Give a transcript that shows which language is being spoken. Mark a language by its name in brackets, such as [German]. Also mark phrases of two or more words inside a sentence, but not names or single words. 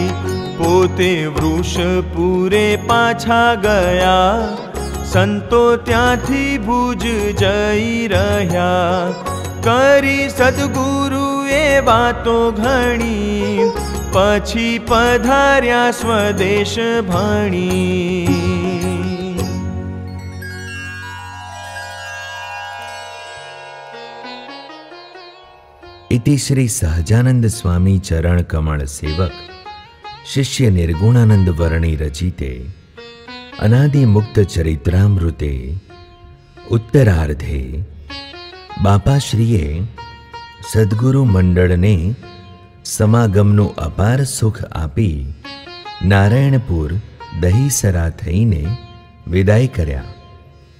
[Gujarati] પોતે વૃષપુરે પાછા ગયા, સંતો ત્યાંથી ભુજ જઈ રહ્યા. કરી સદગુરુએ વાતો ઘણી, પછી પધાર્યા સ્વદેશ ભણી. [Sanskrit] इति श्री सहजानंद स्वामी चरण कमल सेवक शिष्य निर्गुणानंद वर्णी रचिते अनादि मुक्त चरित्रामृते उत्तरार्धे [Gujarati] બાપાશ્રીએ સદ્ગુરુ મંડળ ને સમાગમનુ અપાર સુખ આપી નારાયણપુર દહીસરા થઈને વિદાય કર્યા।